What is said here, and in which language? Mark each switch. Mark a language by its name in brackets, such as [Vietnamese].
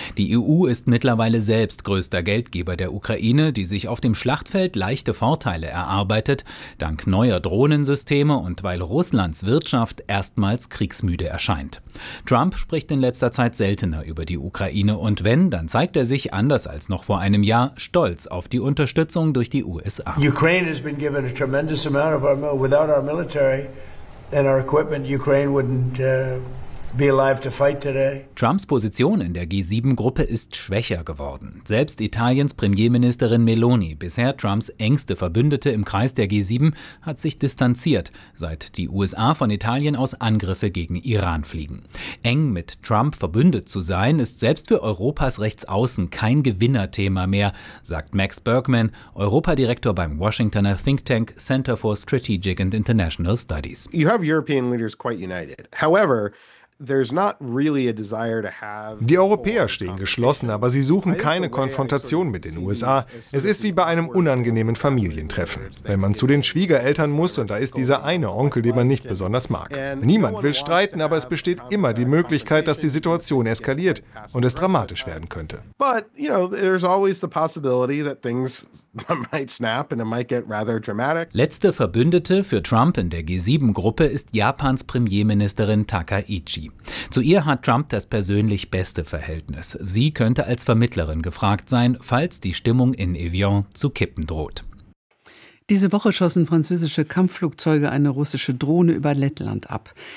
[German] Die EU ist mittlerweile selbst größter Geldgeber der Ukraine, die sich auf dem Schlachtfeld leichte Vorteile erarbeitet, dank neuer Drohnensysteme und weil Russlands Wirtschaft erstmals kriegsmüde erscheint. Trump spricht in letzter Zeit seltener über die Ukraine und wenn, dann zeigt er sich, anders als noch vor einem Jahr, stolz auf die Unterstützung durch die USA. Die [English] Ukraine has been given a tremendous amount of our without our military and our equipment, Ukraine wouldn't be alive to fight today. [German] Trumps Position in der G7-Gruppe ist schwächer geworden. Selbst Italiens Premierministerin Meloni, bisher Trumps engste Verbündete im Kreis der G7, hat sich distanziert, seit die USA von Italien aus Angriffe gegen Iran fliegen. Eng mit Trump verbündet zu sein, ist selbst für Europas Rechtsaußen kein Gewinnerthema mehr, sagt Max Bergman, Europadirektor beim Washingtoner Think Tank Center for Strategic and International Studies. [English] You have European leaders quite united. However, there's not really a desire to have. [German] Die Europäer stehen geschlossen, aber sie suchen keine Konfrontation mit den USA. Es ist wie bei einem unangenehmen Familientreffen, wenn man zu den Schwiegereltern muss und da ist dieser eine Onkel, den man nicht besonders mag. Niemand will streiten, aber es besteht immer die Möglichkeit, dass die Situation eskaliert und es dramatisch werden könnte. [English] But you know, there's always the possibility that things might snap and it might get rather dramatic. [German] Letzte Verbündete für Trump in der G7-Gruppe ist Japans Premierministerin Takaichi. Zu ihr hat Trump das persönlich beste Verhältnis. Sie könnte als Vermittlerin gefragt sein, falls die Stimmung in Evian zu kippen droht. Diese Woche schossen französische Kampfflugzeuge eine russische Drohne über Lettland ab.